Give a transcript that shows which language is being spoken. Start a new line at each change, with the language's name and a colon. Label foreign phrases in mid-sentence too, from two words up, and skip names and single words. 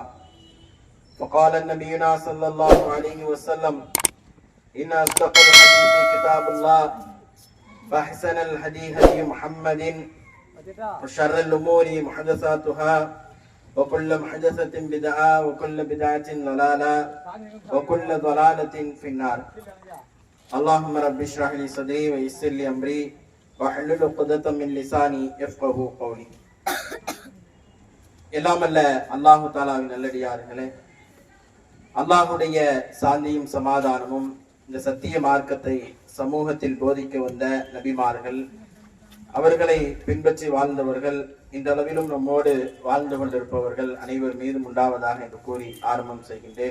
Arabic: وقال نبينا صلى الله عليه وسلم: إن أصدق الحديث كتاب الله فأحسن الهدي هدي محمد وشر الأمور محدثاتها وكل محدثة بدعة وكل بدعة ضلالة وكل ضلالة في النار. اللهم رب اشرح لي صدري ويسر لي أمري واحلل عقدة من لساني يفقهوا قولي.
Tamil: எல்லாம் அல்ல அல்லாஹு தஆலாவின் நல்லடியார்களே, அல்லாஹுடைய சாந்தியும் சமாதானமும் இந்த சத்திய மார்க்கத்தை சமூகத்தில் போதிக்க வந்த நபிமார்கள், அவர்களை பின்பற்றி வாழ்ந்தவர்கள், இன்றளவிலும் நம்மோடு வாழ்ந்து கொண்டிருப்பவர்கள் அனைவர் மீதும் உண்டாவதாக என்று கூறி ஆரம்பம் செய்கின்றேன்.